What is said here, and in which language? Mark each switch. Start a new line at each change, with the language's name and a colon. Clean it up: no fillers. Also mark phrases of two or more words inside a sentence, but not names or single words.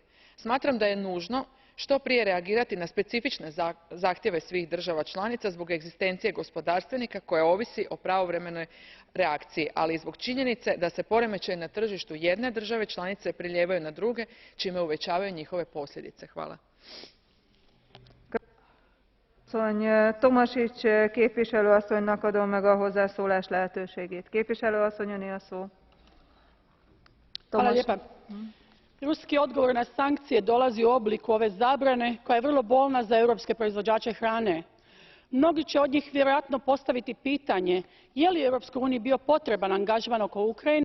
Croatian: Smatram da je nužno što prije reagirati na specifične zahtjeve svih država članica zbog egzistencije gospodarstvenika koja ovisi o pravovremenoj reakciji, ali i zbog činjenice da se poremećaji na tržištu jedne države članice prelijevaju na druge, čime uvećavaju njihove posljedice. Hvala.
Hungarian: Tomasić képviselő asszonynak adom meg a hozzászólás lehetőségét. Képviselő asszony, öné a szó.
Croatian: Ruski odgovor na sankcije dolazi u obliku ove zabrane koja je vrlo bolna za europske proizvođače hrane. Mnogi će od njih vjerojatno postaviti pitanje je li Europskoj uniji bio potreban angažman oko Ukrajine